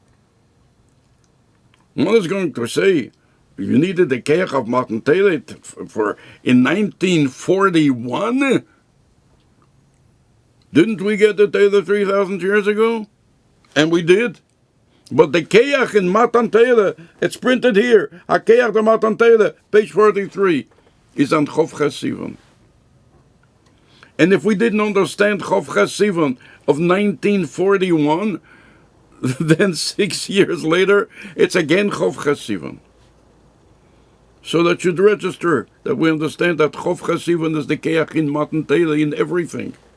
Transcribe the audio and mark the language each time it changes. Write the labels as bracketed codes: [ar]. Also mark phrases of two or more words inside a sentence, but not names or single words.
[en] One is going to say, you needed the Keach of [he] Matan Torah [en] for in 1941? Didn't we get the Torah 3,000 years ago? And we did. But the Keach in [he] Matan Torah, [en] it's printed here. [he] HaKeach de Matan Torah, [en] page 43, is on [he] Chof Sivan. [en] And if we didn't understand [he] Chof Sivan [en] of 1941, then 6 years later, it's again [he] Chof Sivan. [en] So that should register that we understand that [he] Chof Sivan [en] is the Keach in [he] Matan Torah [en] in everything.